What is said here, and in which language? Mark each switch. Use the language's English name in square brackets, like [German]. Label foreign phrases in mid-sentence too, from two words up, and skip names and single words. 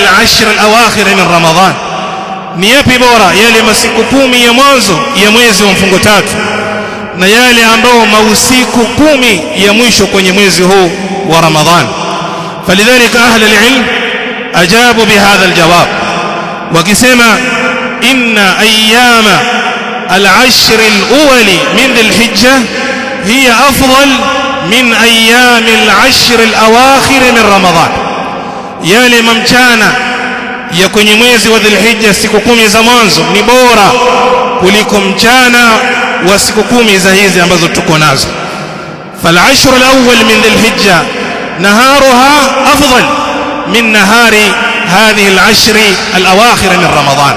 [Arabic] العشر الأواخر من رمضان, [Swahili] ni yapi bora, yale masiku 10 ya mwanzo ya mwezi wa mfungo tatu na yale ambao mausiku 10 ya mwisho kwenye mwezi huu wa Ramadhan. [Arabic] فلذلك أهل العلم أجابوا بهذا الجواب wakisema إن أيام العشر الأول من ذي الحجة هي أفضل من أيام العشر الأواخر من رمضان. [Swahili] Yale mamchana ya kwenye mwezi wa Dhulhijja, siku 10 za mwanzo, ni bora kuliko mchana wa siku 10 za hizi ambazo tuko nazo. [Arabic] فالعشر الأول من ذي الحجة نهارها أفضل من نهار هذه العشر الأواخر من رمضان.